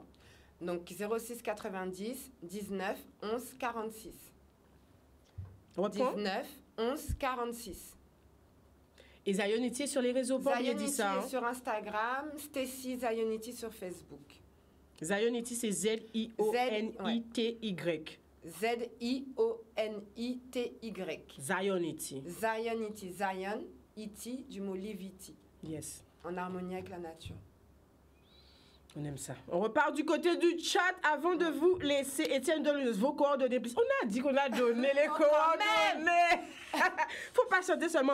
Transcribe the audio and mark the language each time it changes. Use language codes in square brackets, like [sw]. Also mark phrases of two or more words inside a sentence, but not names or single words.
[fr] Donc 06 90 19 11 46. 19 11 46. Et Zionity est sur les réseaux, pas bien dit ça. Zionity sur Instagram, Stécie Zionity sur Facebook. Zionity, c'est Z-I-O-N-I-T-Y. Z-I-O-N-I-T-Y. Zionity. Zionity. Zion, iti, du mot liviti. Yes. En harmonie avec la nature. On aime ça. On repart du côté du chat avant de vous laisser. Étienne, donne vos coordonnées. On a dit qu'on a donné les coordonnées. Faut pas chanter seulement.